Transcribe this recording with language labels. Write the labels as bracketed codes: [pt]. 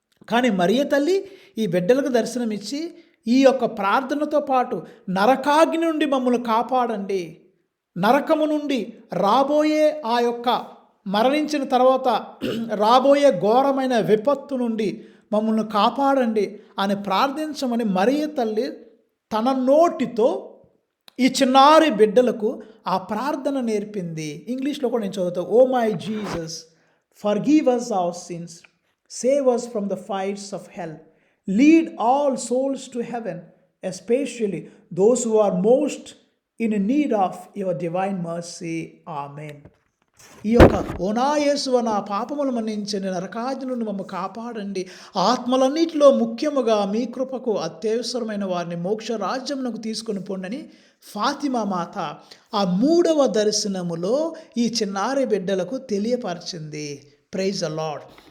[te] కానీ మరియ తల్లి ఈ బిడ్డలకు దర్శనమిచ్చి ఈ యొక్క ప్రార్థనతో పాటు నరకాగ్ని నుండి మమ్మల్ని కాపాడండి, నరకము నుండి రాబోయే ఆ యొక్క మరణించిన తర్వాత రాబోయే ఘోరమైన విపత్తు నుండి మమ్మల్ని కాపాడండి అని ప్రార్థించమని మరియ తల్లి తన నోటితో ఈ చిన్నారి బిడ్డలకు ఆ ప్రార్థన నేర్పింది. ఇంగ్లీష్లో కూడా నేను చదువుతాను. [en] Oh my Jesus, forgive us our sins, save us from the fires of hell, lead all souls to heaven, especially those who are most in need of your divine mercy. Amen. [te] ఈ యొక్క ఓనా యేసువ, నా పాపములు మన్నించండి, నరకాగ్ని నుండి మమ్మల్ని కాపాడండి, ఆత్మలన్నిటిలో ముఖ్యముగా మీ కృపకు అత్యవసరమైన వారిని మోక్ష రాజ్యమునకు తీసుకొని పొండని ఫాతిమా మాత ఆ 3వ దర్శనములో ఈ చిన్నారి బిడ్డలకు తెలియపరిచింది. [en] Praise the Lord.